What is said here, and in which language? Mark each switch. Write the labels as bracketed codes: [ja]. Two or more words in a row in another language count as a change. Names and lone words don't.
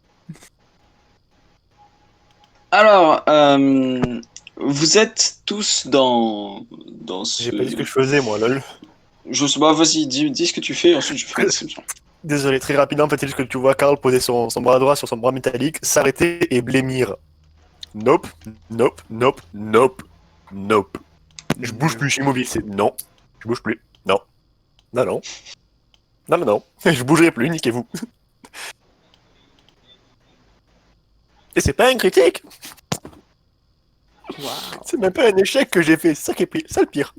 [fr] Alors, vous êtes tous dans ce... J'ai pas dit ce que je faisais, moi, lol. Je sais pas, vas-y, dis ce que tu fais, ensuite je fais la description. Désolé, très rapidement, en fait, c'est juste que tu vois Karl poser son bras droit sur son bras métallique, s'arrêter et blêmir. [en] Nope, nope, nope, nope, nope. [fr] Je bouge plus, je suis immobile, c'est non. Je bouge plus, non. Non, non. Non, non, non. Je bougerai plus, niquez-vous. Et c'est pas un critique. Waouh. C'est même pas un échec que j'ai fait, c'est ça qui est pire, ça le pire.